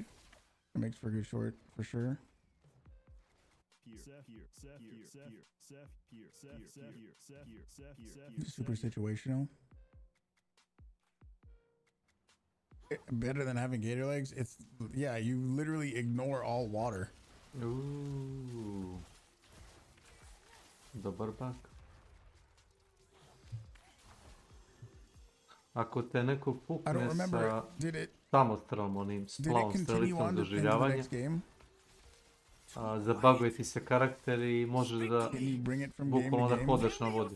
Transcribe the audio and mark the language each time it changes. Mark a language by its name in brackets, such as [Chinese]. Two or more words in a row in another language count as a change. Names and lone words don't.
[English] It makes for a good short for sure. Super situational. Better than having gator legs. It's, yeah, you literally ignore all water. [Serbian] Ooh. Dobar bug. Ako te neko pukne sa samostrelom, onim splavom strelicom doživljavanja, zabaguje ti se karakter i možeš da bukvalno da hodaš na vodi.